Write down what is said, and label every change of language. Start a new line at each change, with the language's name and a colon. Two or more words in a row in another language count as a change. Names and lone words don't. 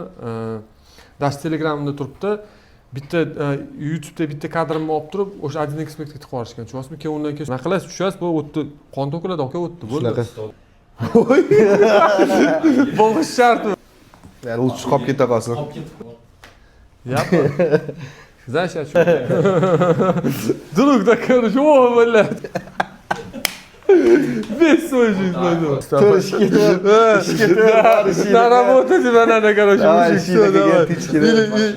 Uzbek: Dash Telegramda turibdi. Bitta YouTube'da bitta kadrimni olib turib, o'sha 1x metga tiqib yuborishgan. Tushasizmi? Keyin undan keyin nima qilasiz? Tushasiz, bu o'tdi. Qon to'kiladi aka, o'tdi. Shunaqa. Bo'lish shartmi? Yani u chiqib keta qolsin.
Russian: Ясно. Знаешь, о чем? Друг, так чего, блядь? Весь свою жизнь пойду.
Uzbek: Ishga
Russian: На работу тебя надо, короче, мужик, всё, давай.